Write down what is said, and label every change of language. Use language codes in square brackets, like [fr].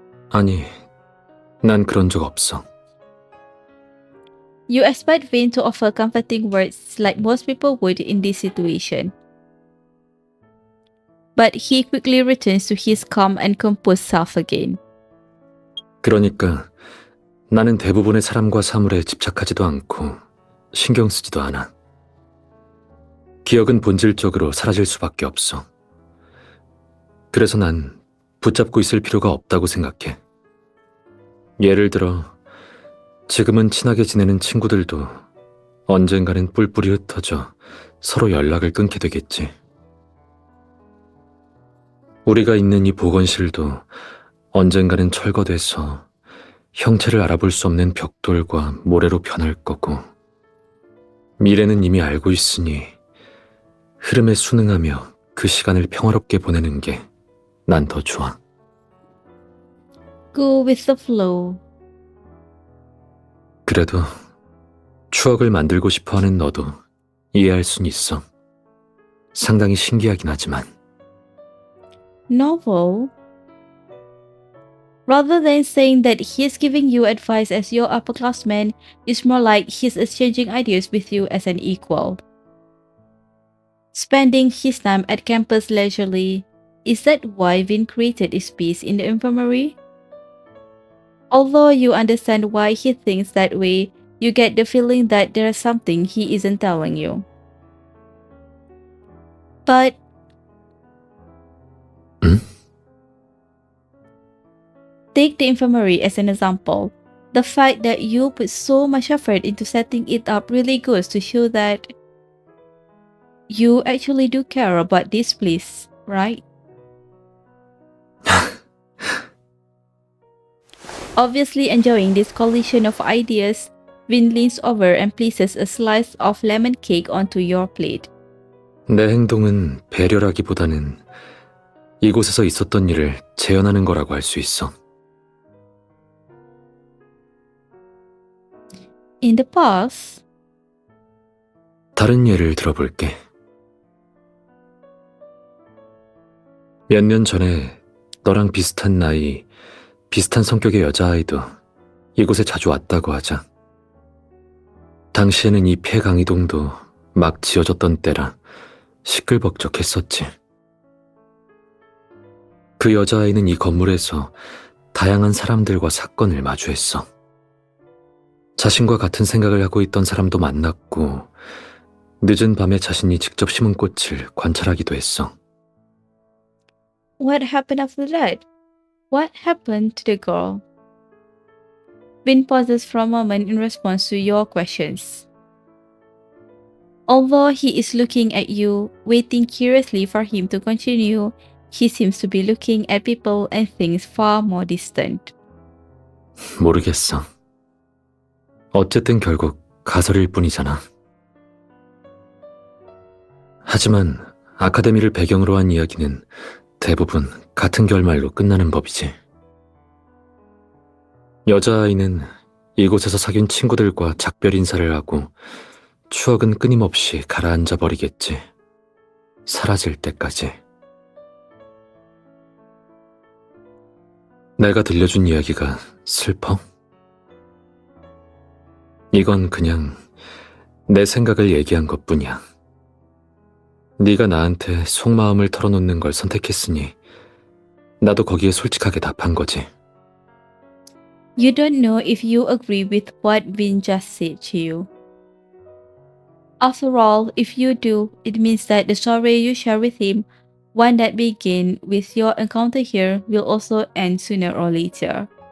[ko] 아니, 난 그런 적 없어. [en] You expect Vin to offer comforting words like most people would in this situation. But he quickly returns to his calm and composed self again. [ko] 그러니까 나는 대부분의 사람과 사물에 집착하지도 않고 신경 쓰지도 않아. 기억은 본질적으로 사라질 수밖에 없어. 그래서 난 붙잡고 있을 필요가 없다고 생각해. 예를 들어 지금은 친하게 지내는 친구들도 언젠가는 뿔뿔이 흩어져 서로 연락을 끊게 되겠지. 우리가 있는 이 보건실도 언젠가는 철거돼서 형체를 알아볼 수 없는 벽돌과 모래로 변할 거고, 미래는 이미 알고 있으니 흐름에 순응하며 그 시간을 평화롭게 보내는 게 난 더 좋아. [en] Go with the flow. [ko] 그래도 추억을 만들고 싶어하는 너도 이해할 순 있어. 상당히 신기하긴 하지만. [en] Novel. Rather than saying that he's giving you advice as your upperclassman, it's more like he's exchanging ideas with you as an equal. Spending his time at campus leisurely, is that why Vin created his space in the infirmary? Although you understand why he thinks that way, you get the feeling that there's something he isn't telling you. But take the infirmary as an example. The fact that you put so much effort into setting it up really goes to show that you actually do care about this place, right? Obviously enjoying this collision of ideas, Vin leans over and places a slice of lemon cake onto your plate. [ko] 내 행동은 배려라기보다는 이곳에서 있었던 일을 재현하는 거라고 할 수 있어. [en] In the past, [ko] 다른 예를 들어볼게. 몇 년 전에 너랑 비슷한 나이, 비슷한 성격의 여자아이도 이곳에 자주 왔다고 하자. 당시에는 이 폐강이동도 막 지어졌던 때라 시끌벅적했었지. 그 여자아이는 이 건물에서 다양한 사람들과 사건을 마주했어. 자신과 같은 생각을 하고 있던 사람도 만났고, 늦은 밤에 자신이 직접 심은 꽃을 관찰하기도 했어. [en] what happened after that? What happened to the girl? Vin pauses for a moment in response to your questions. Although he is looking at you, waiting curiously for him to continue, he seems to be looking at people and things far more distant. [ko] 모르겠어. 어쨌든 결국 가설일 뿐이잖아. 하지만 아카데미를 배경으로 한 이야기는 대부분 같은 결말로 끝나는 법이지. 여자아이는 이곳에서 사귄 친구들과 작별 인사를 하고 추억은 끊임없이 가라앉아 버리겠지. 사라질 때까지. 내가 들려준 이야기가 슬퍼? 이건 그냥 내 생각을 얘기한 것뿐이야. 네가 나한테 속마음을 털어놓는 걸 선택했으니 나도 거기에 솔직하게 답한 거지. [en] You don't know if you agree with what Vin just said to you. After all, if you do, it means that the story you share with him, one that began with your encounter here, will also end sooner or later.